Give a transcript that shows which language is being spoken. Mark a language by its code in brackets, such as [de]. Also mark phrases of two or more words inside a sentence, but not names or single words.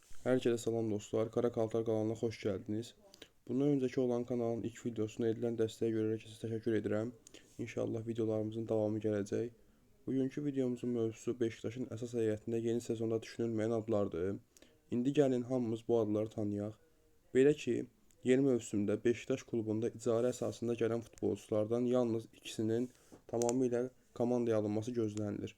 [tr] Herkese salam dostlar. Kara Kaltar kanalına hoş geldiniz. [az] Bundan önceki olan kanalın ilk videosuna edilən dəstəyə görə sizə təşəkkür edirəm. İnşallah videolarımızın davamı gələcək. Bugünkü videomuzun mövzusu Beşiktaşın əsas heyətində yeni sezonda düşünülməyən adlardır. İndi gəlin hamımız bu adları tanıyaq. Belə ki, yeni mövsümdə Beşiktaş klubunda icarə əsasında gələn futbolçulardan yalnız ikisinin tamamilə komandaya alınması gözlənilir.